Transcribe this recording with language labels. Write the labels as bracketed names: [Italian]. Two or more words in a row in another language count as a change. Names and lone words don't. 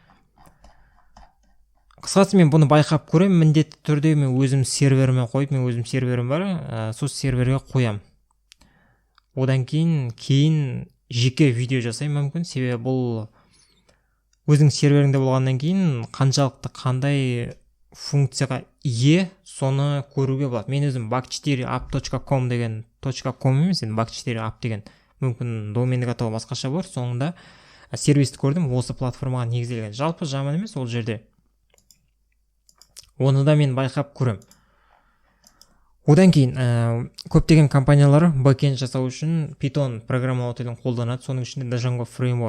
[Kazakh] Қысқасы мен бұны байқап көремін, міндетті түрде мен өзім серверіме қойып, мен өзім серверім бар, сол серверге қоям. Одан кейін жеке видео жасаймын мүмкін, себебі бұл өзің серверіңде болғаннан кейін қаншалықты қандай функцияға ие, соны көруге болады. Мен өзім back4app.com деген .com емес, енді back4app деген мүмкін домендік атауы басқаша бар, соңында сервисті көрдім, осы платформаға негізделген. Жалпы жаман емес ол жерде. Оны да мен байқап көрем. Одан кейін көптеген компаниялар Backend жасау үшін Python программалау тілін қолданады, соның ішінде Django фреймворк.